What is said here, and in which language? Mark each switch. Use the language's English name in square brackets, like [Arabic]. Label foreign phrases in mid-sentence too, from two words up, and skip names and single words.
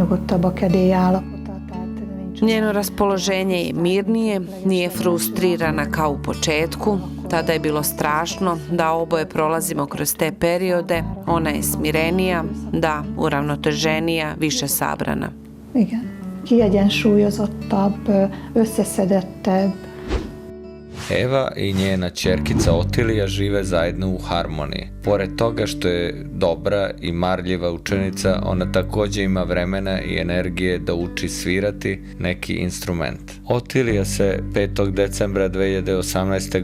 [Hungarian] nyugodtabb a kedély állapota. [Serbian] Njeno raspoloženje je mirnije, nije frustrirana kao u početku. Tada je bilo strašno da oboje prolazimo kroz te periode. Ona je smirenija, da, uravnoteženija, više sabrana. [Hungarian] Igen. Kiegyensúlyozottabb, összeszedettebb. [Serbian] Eva i njena ćerkica Otilija žive zajedno u harmoniji. Pored toga što je dobra i marljiva učenica, ona također ima vremena i energije da uči svirati neki instrument. Otilija se 5. decembra 2018.